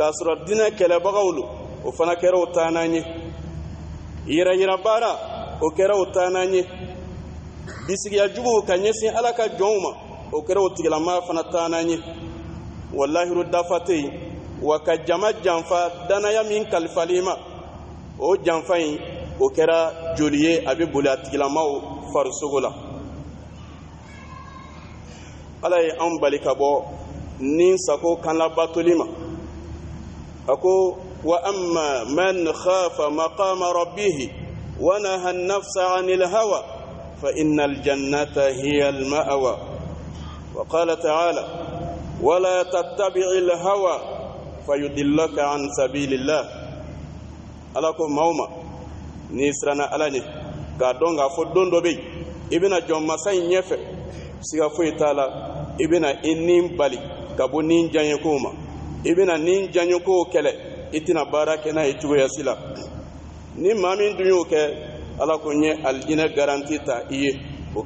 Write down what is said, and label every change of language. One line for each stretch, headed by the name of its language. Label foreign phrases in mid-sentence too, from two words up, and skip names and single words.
Bambara: sɔrɔ diinɛ kɛlɛbagaw lo o fana kɛra o taanan ye yira bara o kɛra o taana ɲe bisigiya jugu ka ɲɛsin ala ka jɔnw ma o kɛra o tigilama fana taana ɲe wallahiru dafa tɛ yen wa ka jama janfa danaya min kalifali ma o janfa in o kɛra joli ye a bɛ boli a tigilamaw farisogo la ala ye anw bali ka bɔ nin sago kan labatoli ma a ko
Arabic: وأما من خاف مقام ربه ونهى النفس عن الهوى فإن الجنة هي المأوى وقال تعالى ولا تتبع الهوى فيضلك عن سبيل الله
Bambara: ala ko mawma ni sirana ala ne ka dɔn k'a fɔ don dɔ bɛ yen i bɛna jɔ masa in ɲɛfɛ siga foyi t'a la i bɛna i nin bali ka bɔ nin diyaɲɛkow ma i bɛna nin diyaɲɛkow kɛlɛ i tɛna baara kɛ n'a ye cogoya si la ni maa min dun y'o kɛ ala ko n ye alijinɛ garanti ta i ye o